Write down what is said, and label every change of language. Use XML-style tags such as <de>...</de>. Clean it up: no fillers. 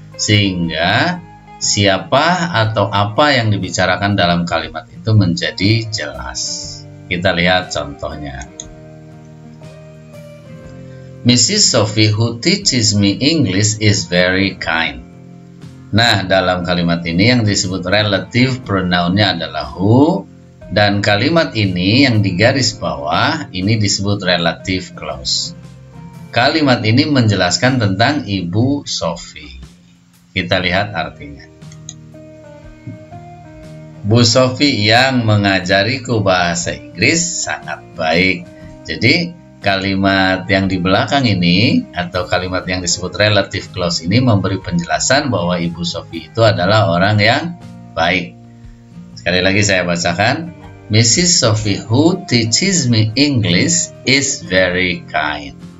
<id>Sehingga siapa atau apa yang dibicarakan dalam kalimat itu menjadi jelas. Kita lihat contohnya.</id> <en>Mrs. Sophie who teaches me English is very kind.</en> <id>Nah, dalam kalimat ini yang disebut relative pronounnya adalah who, dan kalimat ini yang digaris bawah ini disebut relative clause. Kalimat ini menjelaskan tentang Ibu Sophie. Kita lihat artinya. Bu Sophie yang mengajariku bahasa Inggris sangat baik. Jadi kalimat yang di belakang ini atau kalimat yang disebut relative clause ini memberi penjelasan bahwa Ibu Sophie itu adalah orang yang baik. Sekali lagi saya bacakan. Mrs.</id> <en>Sophie who teaches me English is very kind.</en>